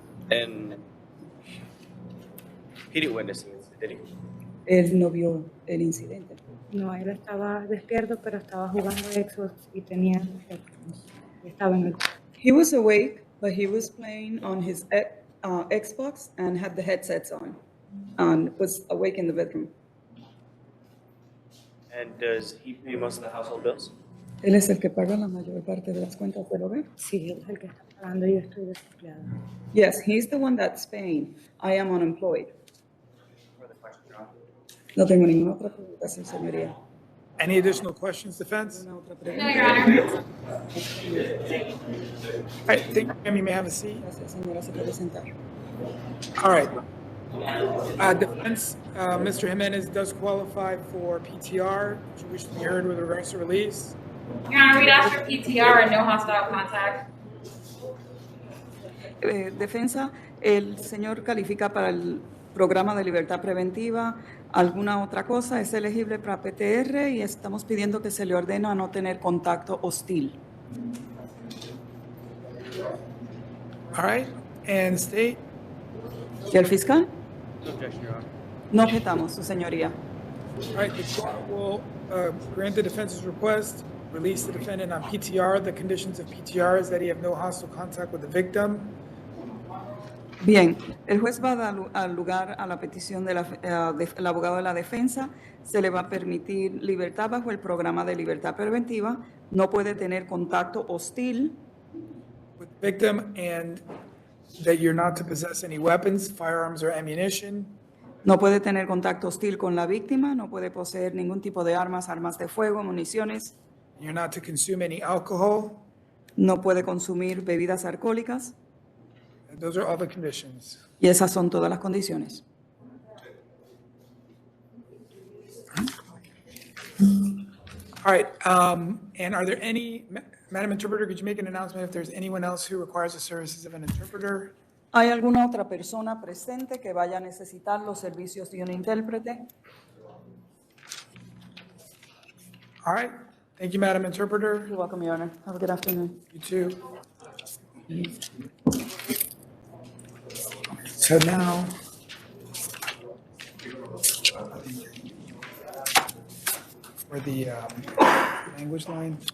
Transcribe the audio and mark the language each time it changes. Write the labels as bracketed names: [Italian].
[English] And he didn't witness it, did he? [Spanish] Él no vio el incidente. No, él estaba despierto, pero estaba jugando Xbox y tenía estaba en el... [English] He was awake, but he was playing on his Xbox and had the headsets on and was awake in the bedroom. And does he pay most of the household bills? [Spanish] Él es el que paga la mayor parte de las cuentas del hogar. Sí, él es el que está pagando y yo estoy desempleada. [English] Yes, he's the one that's paying. I am unemployed. Further questions, Your Honor? [Spanish] No tengo ninguna otra pregunta, su señoría. [English] Any additional questions, defense? [Spanish] ¿Alguna otra [English] No, [Spanish] pregunta? [English] Your Honor. All right, thank you, ma'am. You may have a seat. [Spanish] Gracias, señora. Se puede sentar. [English] All right. Defense, Mr. Jimenez does qualify for PTR. Would you wish to be heard with regards to release? Your Honor, we'd ask for PTR and no hostile contact. [Spanish] Defensa, el señor califica para el programa de libertad preventiva. ¿Alguna otra cosa? Es elegible para PTR y estamos pidiendo que se le ordene a no tener contacto hostil. [English] All right, and state? [Spanish] ¿Y el fiscal? [English] No objection, Your Honor. [Spanish] No objetamos, su señoría. [English] All right, the court will grant the defense's request, release the defendant on PTR. The conditions of PTR is that he have no hostile contact with the victim. [Spanish] Bien, el juez va a dar lugar a la petición del abogado de la defensa. Se le va a permitir libertad bajo el programa de libertad preventiva. No puede tener contacto hostil. [English] With the victim and that you're not to possess any weapons, firearms, or ammunition. [Spanish] No puede tener contacto hostil con la víctima, no puede poseer ningún tipo de armas, armas de fuego, municiones, [English] You're not to consume any alcohol. [Spanish] no puede consumir bebidas alcohólicas, [English] And those are all the conditions. [Spanish] y esas son todas las condiciones. [English] All right, and are there any, Madam Interpreter, could you make an announcement if there's anyone else who requires the services of an interpreter? [Spanish] ¿Hay alguna otra persona presente que vaya a necesitar los servicios de un intérprete? [English] All right, thank you, Madam Interpreter. You're welcome, Your Honor. Have a good afternoon. You too. So now, for the language line?